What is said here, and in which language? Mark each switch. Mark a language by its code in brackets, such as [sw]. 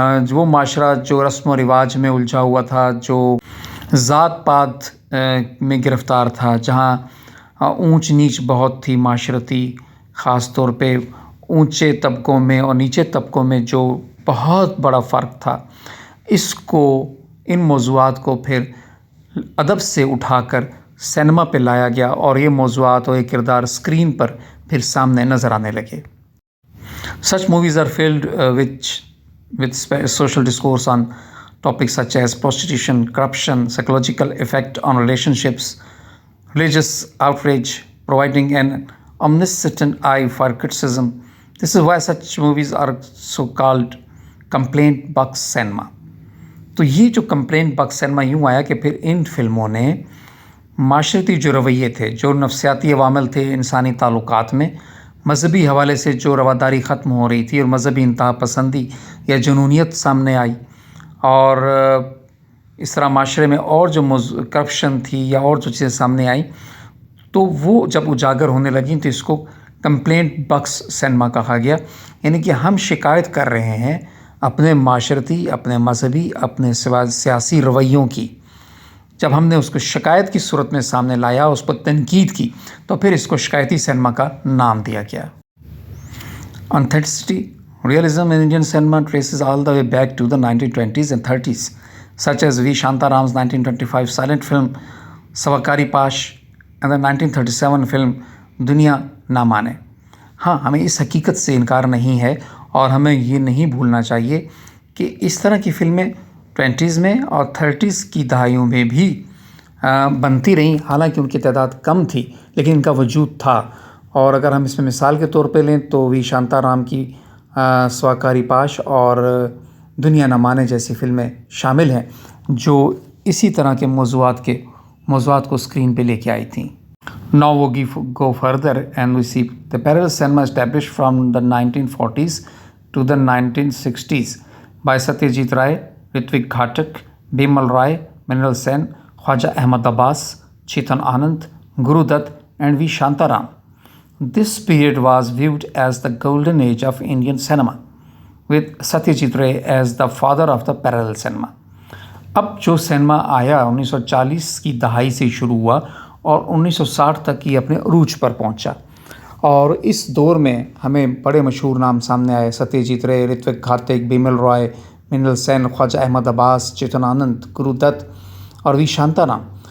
[ur] وہ معاشرہ جو رسم و رواج میں الجھا ہوا تھا، جو ذات پات میں گرفتار تھا، جہاں اونچ نیچ بہت تھی معاشرتی، خاص طور پہ اونچے طبقوں میں اور نیچے طبقوں میں جو بہت بڑا فرق تھا، اس کو، ان موضوعات کو پھر ادب سے اٹھا کر سینما پہ لایا گیا اور یہ موضوعات اور یہ کردار اسکرین پر پھر سامنے نظر آنے لگے. [en] Such movies are filled with social discourse on topics such as prostitution, corruption, psychological effect on relationships, religious outrage, providing an omniscient eye for criticism. This is why such movies are so called complaint box cinema. [ur] تو یہ جو complaint box cinema یوں آیا کہ پھر ان فلموں نے معاشرتی جو رویے تھے، جو نفسیاتی عوامل تھے انسانی تعلقات میں، مذہبی حوالے سے جو رواداری ختم ہو رہی تھی اور مذہبی انتہا پسندی یا جنونیت سامنے آئی، اور اس طرح معاشرے میں اور جو کرپشن تھی یا اور جو چیزیں سامنے آئیں، تو وہ جب اجاگر ہونے لگیں تو اس کو کمپلینٹ باکس سینما کہا گیا. یعنی کہ ہم شکایت کر رہے ہیں اپنے معاشرتی، اپنے مذہبی، اپنے سیاسی رویوں کی. جب ہم نے اس کو شکایت کی صورت میں سامنے لایا، اس پر تنقید کی، تو پھر اس کو شکایتی سینما کا نام دیا گیا. [en] Authenticity, realism in Indian cinema traces all the way back to the 1920s and 30s, such as V. Shantaram's 1925 silent film Savakari Pash and the 1937 film Duniya Na Mane. [ur] ہاں، ہمیں اس حقیقت سے انکار نہیں ہے اور ہمیں یہ نہیں بھولنا چاہیے کہ اس طرح کی فلمیں 20s میں اور 30s کی دہائیوں میں بھی بنتی رہیں، حالانکہ ان کی تعداد کم تھی لیکن ان کا وجود تھا. اور اگر ہم اس میں مثال کے طور پہ لیں تو وی شانتا رام کی سواکاری پاش اور دنیا نہ مانے جیسی فلمیں شامل ہیں جو اسی طرح کے موضوعات کو اسکرین پہ لے کے آئی تھیں. [en] Now we go further and we see the parallel cinema established from the 1940s to the 1960s by Satyajit Ray, Ritvik Ghatak, Bimal Rai, Mrinal Sen, Khwaja Ahmad Abbas, Chetan Anand, Guru Dutt and V. Shantaram. This period was viewed as the golden age of Indian cinema, with Satyajit Ray as the father of the parallel cinema. [ur] اب جو cinema آیا 1940 کی دہائی سے شروع ہوا اور 1960 تک یہ اپنے عروج پر پہنچا، اور اس دور میں ہمیں بڑے مشہور نام سامنے آئے: ستیہ جیت رے، رتوک گھاتک، بیمل رائے، مرنل سین، خواجہ احمد عباس، چیتن آنند، گرو دت اور وی شانتا رام.